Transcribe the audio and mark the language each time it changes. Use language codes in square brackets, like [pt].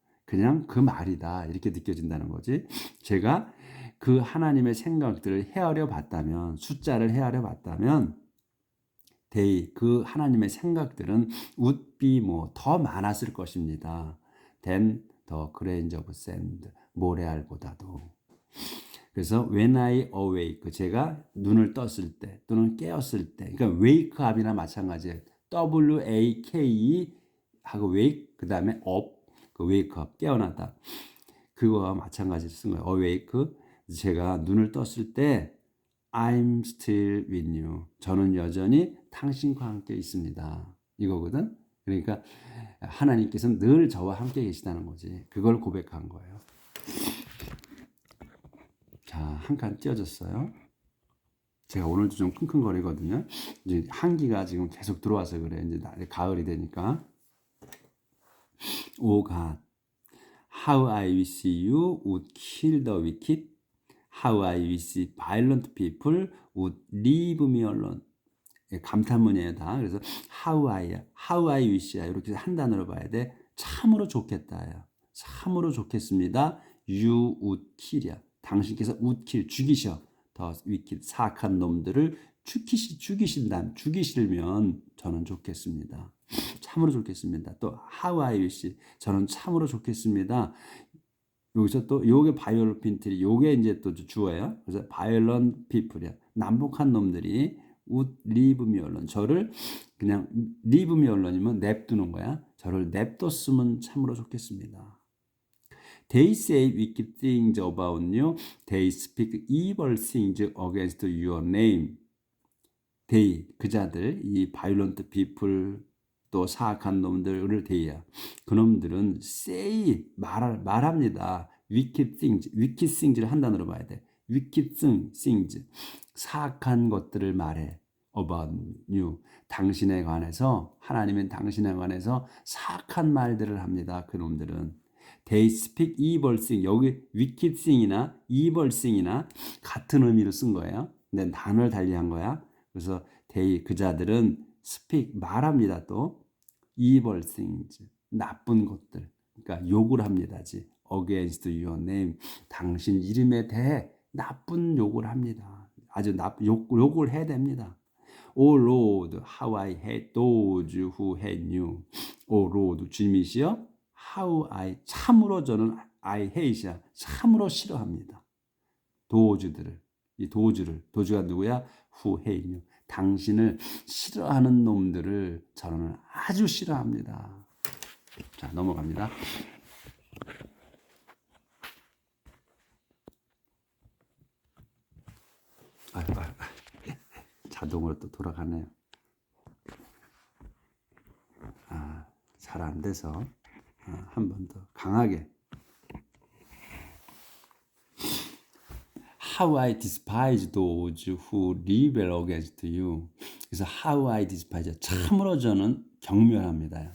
[ko] 그냥 그 말이다. 이렇게 느껴진다는 거지. 제가 그 하나님의 생각들을 헤아려 봤다면, 숫자를 헤아려 봤다면, 그 하나님의 생각들은 [en] would be [ko] 더 많았을 것입니다. [en] than the grains of sand. [ko] 모래알보다도. 그래서 [en] when I awake, [ko] 제가 눈을 떴을 때 또는 깨었을 때, 그러니까 wake up이나 마찬가지예요. W-A-K-E 하고 wake, 그 다음에 up, wake up, 깨어나다. 그거와 마찬가지로 쓴 거예요. [en] awake, [ko] 제가 눈을 떴을 때 [en] I'm still with you. [ko] 저는 여전히 당신과 함께 있습니다. 이거거든. 그러니까 하나님께서는 늘 저와 함께 계시다는 거지. 그걸 고백한 거예요. 자, 한 칸 띄어졌어요. 제가 오늘도 좀 킁킁거리거든요. 이제 한기가 지금 계속 들어와서 그래. 이제 가을이 되니까. [en] O God, how I wish you would kill the wicked. How I wish violent people would leave me alone. [ko] 감탄문이에요, 다. 그래서 how I wish야. 이렇게 한 단어로 봐야 돼. 참으로 좋겠다야. 참으로 좋겠습니다. You would kill이야. 당신께서 [en] would kill, [ko] 죽이셔. 더 wicked, 사악한 놈들을 죽이시면 저는 좋겠습니다. 참으로 좋겠습니다. 또 [en] how I wish, [ko] 저는 참으로 좋겠습니다. 여기서 또 요게 바이올ent people이 요게 이제 또 주어예요. 그래서 violent people이야. 난폭한 놈들이 [en] would leave me alone. [ko] 저를 그냥 [en] leave me alone [ko] 이면 냅두는 거야. 저를 냅뒀으면 참으로 좋겠습니다. [en] They say wicked things about you. They speak evil things against your name. [ko] They, 그자들, 이 violent people, 또 사악한 놈들을 대야. 그놈들은 say, 말합니다. [en] wicked things [ko] 를 한 단어로 봐야 돼. wicked things, 사악한 것들을 말해. [en] about you, [ko] 당신에 관해서, 하나님은 당신에 관해서 사악한 말들을 합니다. 그놈들은. [en] They speak evil thing. [ko] 여기 wicked thing이나 evil thing이나 같은 의미로 쓴 거예요. 근데 단어를 달리한 거야. 그래서 they, 그자들은 speak, 말합니다. 또 evil things, 나쁜 것들. 그러니까 욕을 합니다지. [en] against your name, [ko] 당신 이름에 대해 나쁜 욕을 합니다. 아주 욕을 해야 됩니다. [en] O Lord, how I hate those who hate you. O Lord, [ko] 주님이시여, how I, 참으로 저는 I hate야, 참으로 싫어합니다. 도주들을, 이 도주가 누구야? [en] Who hate you. [ko] 당신을 싫어하는 놈들을 저는 아주 싫어합니다. 자, 넘어갑니다. 자동으로 또 돌아가네요. 잘 안 돼서 한 번 더 강하게. [en] How I despise those who rebel against you. [ko] 그래서 [en] how I despise, [ko] 참으로 저는 경멸합니다.